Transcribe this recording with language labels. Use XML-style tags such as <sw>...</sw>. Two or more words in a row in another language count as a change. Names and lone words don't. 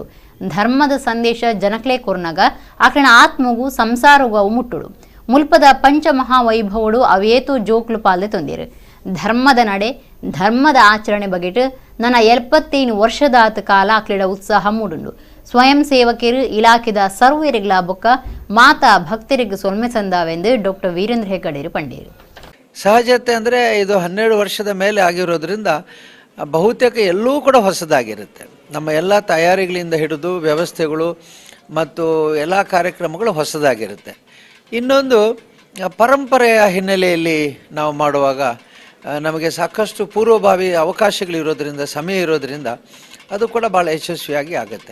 <tcy>ಧರ್ಮದ ಸಂದೇಶ ಜನಕ್ಲೆ ಕೊರ್ನಾಗ ಆಕಣ ಆತ್ಮಗೂ ಸಂಸಾರಗೂ ಅವು ಮುಟ್ಟುಡು ಮುಲ್ಪದ ಪಂಚಮಹಾವೈಭವಡು ಅವೇತು ಜೋಕ್ಲು ಪಾಲ್ದೆ ತೊಂದಿರು. ಧರ್ಮದ ನಡೆ ಧರ್ಮದ ಆಚರಣೆ ಬಗೆಟ್ ನನ್ನ 71 ವರ್ಷದಾತ ಕಾಲ ಆಕ್ಲಿಡ ಉತ್ಸಾಹ ಮೂಡುಂಡು. ಸ್ವಯಂ ಸೇವಕರು ಇಲಾಖೆದ ಸರ್ವೇರಿಗ್ಲ ಬೊಕ್ಕ ಮಾತಾ ಭಕ್ತರಿಗೆ ಸೊಲ್ಮೆ ಸಂದಾವೆಂದು ಡಾಕ್ಟರ್ ವೀರೇಂದ್ರ ಹೆಗ್ಗಡೆ ಪಂಡೇರು.</tcy> <kn>ಸಹಜತೆ ಅಂದರೆ ಇದು 12 ವರ್ಷದ ಮೇಲೆ ಆಗಿರೋದ್ರಿಂದ ಬಹುತೇಕ ಎಲ್ಲೂ ಕೂಡ ಹೊಸದಾಗಿರುತ್ತೆ. ನಮ್ಮ ಎಲ್ಲ ತಯಾರಿಗಳಿಂದ ಹಿಡಿದು ವ್ಯವಸ್ಥೆಗಳು ಮತ್ತು ಎಲ್ಲ ಕಾರ್ಯಕ್ರಮಗಳು ಹೊಸದಾಗಿರುತ್ತೆ. ಇನ್ನೊಂದು ಪರಂಪರೆಯ ಹಿನ್ನೆಲೆಯಲ್ಲಿ ನಾವು ಮಾಡುವಾಗ ನಮಗೆ ಸಾಕಷ್ಟು ಪೂರ್ವಭಾವಿ ಅವಕಾಶಗಳಿರೋದ್ರಿಂದ ಸಮಯ ಇರೋದ್ರಿಂದ ಅದು ಕೂಡ ಭಾಳ ಯಶಸ್ವಿಯಾಗಿ ಆಗುತ್ತೆ.</kn>